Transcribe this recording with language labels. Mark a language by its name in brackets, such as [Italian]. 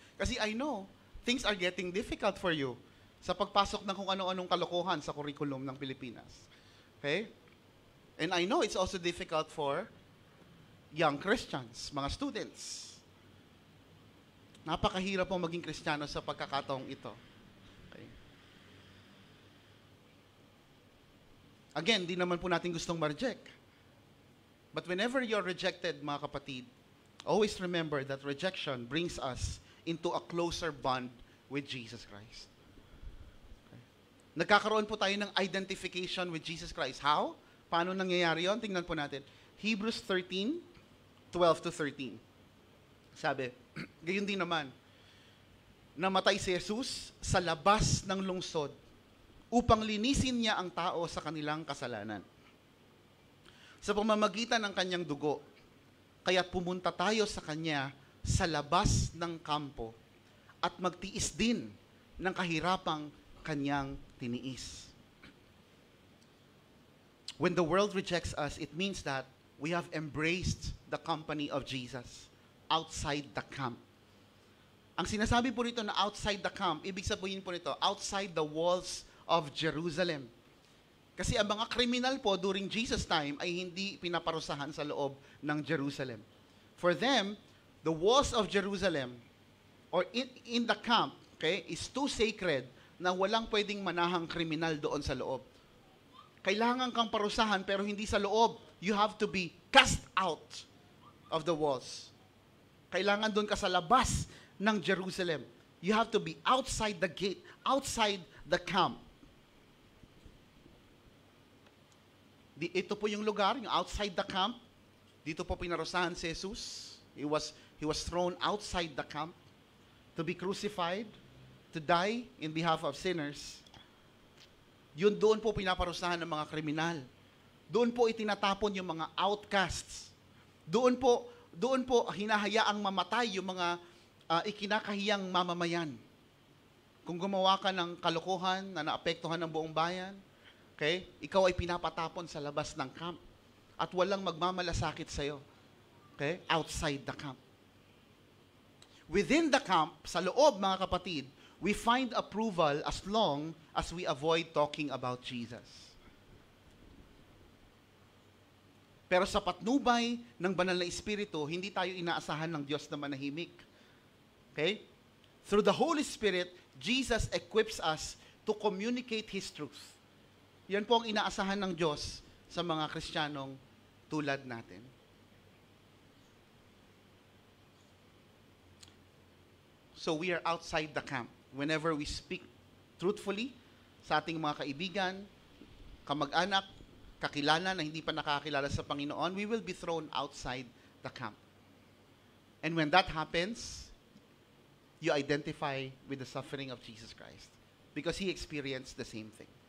[Filipino] Kasi [English] I know things are getting difficult for you [Filipino] sa pagpasok ng kung ano-anong kalokohan sa curriculum ng Pilipinas. [English] Okay? And I know it's also difficult for young Christians, [Filipino] mga students. Napakahirap po maging Kristiyano sa pagkakataong ito. [English] Okay. [Filipino] Again, di naman po natin gustong ma-reject. [English] But whenever you're rejected, mga kapatid, always remember that rejection brings us into a closer bond with Jesus Christ. [Filipino] Okay. Nagkakaroon po tayo ng identification [English] with Jesus Christ. How? [Filipino] Paano nangyayari yun? Tingnan po natin. [English] Hebrews 13:12-13. [Filipino] Sabi, gayon din naman, namatay si Jesus sa labas ng lungsod upang linisin niya ang tao sa kanilang kasalanan. Sa pamamagitan ng kanyang dugo, kaya't pumunta tayo sa kanya sa labas ng kampo at magtiis din ng kahirapang kanyang tiniis. [English] When the world rejects us, it means that we have embraced the company of Jesus outside the camp. [Filipino] Ang sinasabi po rito na [English] outside the camp, [Filipino] ibig sabihin po nito, [English] outside the walls of Jerusalem. [Filipino] Kasi ang mga kriminal po [English] during Jesus' time [Filipino] ay hindi pinaparusahan sa loob ng Jerusalem. [English] For them, the walls of Jerusalem or in the camp, okay, is too sacred [Filipino] na walang pwedeng manahang kriminal doon sa loob. Kailangan kang parusahan pero hindi sa loob. [English] You have to be cast out of the walls. [Filipino] Kailangan doon ka sa labas ng Jerusalem. [English] You have to be outside the gate, outside the camp. [Filipino] Ito po yung lugar, yung outside the camp. Dito po pinarusahan si Jesus. [English] He was thrown outside the camp to be crucified, to die in behalf of sinners. [Filipino] Doon po pinaparusahan ng mga kriminal. Doon po itinatapon yung mga outcasts. Doon po hinahayaang mamatay yung mga ikinakahiyang mamamayan. Kung gumawa ka ng kalokohan na naapektuhan ng buong bayan, okay, ikaw ay pinapatapon sa labas ng camp at walang magmamalasakit sa'yo. Okay? [English] Outside the camp. Within the camp, [Filipino] sa loob mga kapatid, [English] we find approval as long as we avoid talking about Jesus. [Filipino] Pero sa patnubay ng banal na Espiritu, hindi tayo inaasahan ng Diyos na manahimik. Okay? [English] Through the Holy Spirit, Jesus equips us to communicate His truth. [Filipino] Yan po ang inaasahan ng Diyos sa mga Kristiyanong tulad natin. [English] So we are outside the camp. Whenever we speak truthfully [Filipino] sa ating mga kaibigan, kamag-anak, kakilala na hindi pa nakakilala sa Panginoon, [English] we will be thrown outside the camp. And when that happens, you identify with the suffering of Jesus Christ because He experienced the same thing.